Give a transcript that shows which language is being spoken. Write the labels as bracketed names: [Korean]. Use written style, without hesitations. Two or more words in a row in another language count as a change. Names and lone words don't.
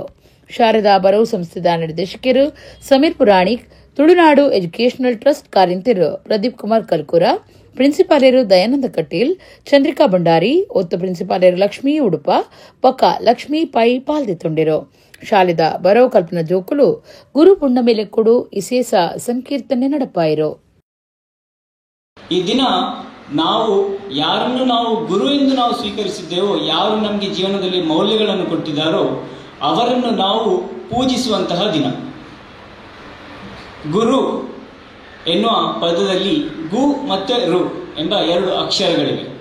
[Tulu] ಶಾರದಾ ಬರವು ಸಂಸ್ಥೆದ ನಿರ್ದೇಶಕರು ಸಮೀರ್ ಪುರಾಣಿಕ್, ತುಳುನಾಡು ಎಜುಕೇಷನಲ್ ಟ್ರಸ್ಟ್ ಕಾರ್ಯಂತಿರು ಪ್ರದೀಪ್ ಕುಮಾರ್ ಕಲ್ಕುರ, ಪ್ರಿನ್ಸಿಪಾಲರು ದಯಾನಂದ ಕಟೀಲ್, ಚಂದ್ರಿಕಾ ಭಂಡಾರಿ, ಒತ್ತು ಪ್ರಿನ್ಸಿಪಾಲರು ಲಕ್ಷ್ಮೀ ಉಡುಪ, ಪಕ್ಕ ಲಕ್ಷ್ಮೀ ಪೈ ಪಾಲ್ದಿತ್ತೊಂಡಿರು. ಶಾಲೆದ ಬರವು ಕಲ್ಪನಾ ಜೋಕುಲು ಗುರು ಪುಣ್ಣಮೆಲೆ ಕೊಡು ಇಸೇಸ ಸಂಕೀರ್ತನೆ ನಡಪಾಯಿರು. [Kannada] ಈ ದಿನ ನಾವು ಯಾರನ್ನು ನಾವು ಗುರು ಎಂದು ನಾವು ಸ್ವೀಕರಿಸಿದ್ದೇವೋ, ಯಾರು ನಮಗೆ ಜೀವನದಲ್ಲಿ ಮೌಲ್ಯಗಳನ್ನು ಕೊಟ್ಟಿದ್ದಾರೋ ಅವರನ್ನು ನಾವು ಪೂಜಿಸುವಂತಹ ದಿನ. ಗುರು ಎನ್ನುವ ಪದದಲ್ಲಿ ಗು ಮತ್ತು ರು ಎಂಬ 2 ಅಕ್ಷರಗಳಿವೆ.